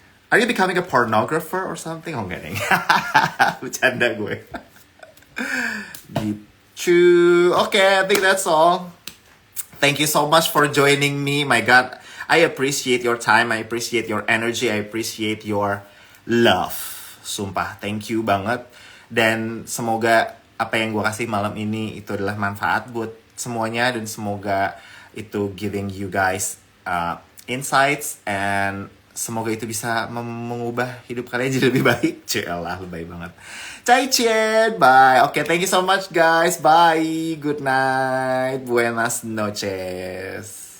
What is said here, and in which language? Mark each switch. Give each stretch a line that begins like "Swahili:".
English: Are you becoming a pornographer or something?
Indonesian: Oh, enggak nih. Bercanda gue. Gitu.
English: Okay, I think that's all. Thank you so much for joining me. My God, I appreciate your time. I appreciate your energy. I appreciate your love.
Indonesian: Sumpah,
English: thank you
Indonesian: banget. Dan semoga apa yang gue kasih malam ini itu adalah manfaat buat semuanya. Dan semoga itu
English: giving you guys insights.
Indonesian: And semoga itu bisa mengubah hidup kalian jadi lebih baik. Celah, lebay banget. Cai-cien, bye.
English: Okay, thank you so much guys. Bye. Good night.
Spanish: Buenas noches.